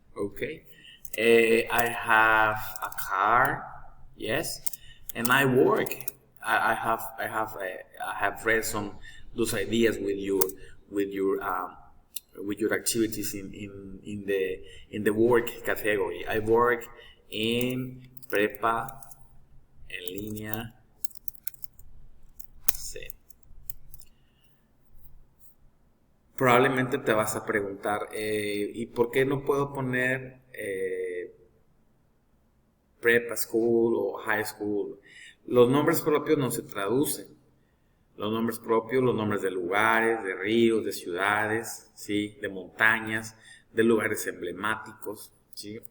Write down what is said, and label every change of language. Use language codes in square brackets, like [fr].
[en] Okay, I have a car, yes, and I work. I have read some those ideas with your activities in the work category. I work in prepa en línea C. [es] Probablemente te vas a preguntar, ¿y por qué no puedo poner [en] prepa school o high school. [es] Los nombres propios no se traducen. Los nombres propios, los nombres de lugares, de ríos, de ciudades, ¿sí? De montañas, de lugares emblemáticos, ¿sí?